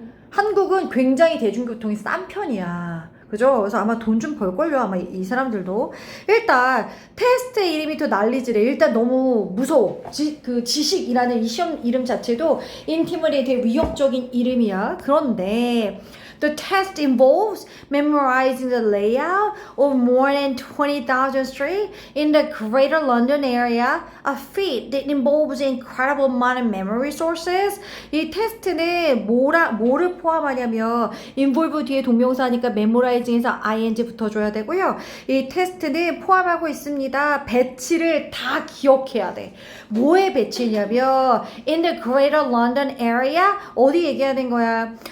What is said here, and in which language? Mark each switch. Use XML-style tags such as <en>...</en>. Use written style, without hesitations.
<ko>한국은 굉장히 대중교통이 싼 편이야. 그죠? 그래서 아마 돈 좀 벌걸요. 아마 이 사람들도. 일단 테스트 이름이 더 난리지래. 일단 너무 무서워. 그 지식이라는 이 시험 이름 자체도 인티머리에 되게 위협적인 이름이야.</ko> <en>그런데 the test involves memorizing the layout of more than 20,000 streets in the Greater London area, a feat that involves incredible amount of memory resources.</en> <ko>이 테스트는 뭐를 포함하냐면 involve 뒤에 동명사니까 memorizing에서 ing 붙어줘야 되고요. 이 테스트는 포함하고 있습니다. 배치를 다 기억해야 돼. 뭐의 배치냐면</ko> <en>in the Greater London area,</en> <ko>어디 얘기하는 거야?</ko>